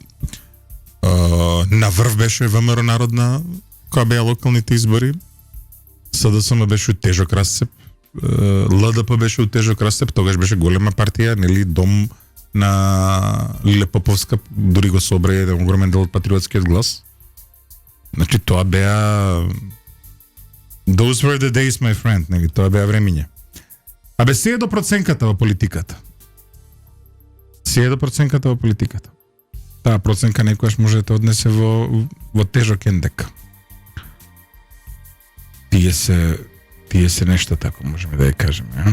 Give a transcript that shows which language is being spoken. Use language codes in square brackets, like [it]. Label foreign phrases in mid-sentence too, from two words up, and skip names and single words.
[mk] На врв беше ВМРО народна кога беа локалните избори. СДСМ беше тежок расцеп. ЛДП беше тежок расцеп, тогаш беше голема партија, нели, дом на Лиле Поповска, дури го собра еден огромен дел од патриотскиот глас. Значи тоа беа [en] those were the days, my friend, [mk] нели, тоа беа времиња. Абе се е до проценката во политиката. Се е до проценката во политиката. Таа проценка некојаш може да те однесе во тежок ендек. Тие се нешто тако, можеме да ја кажеме, а?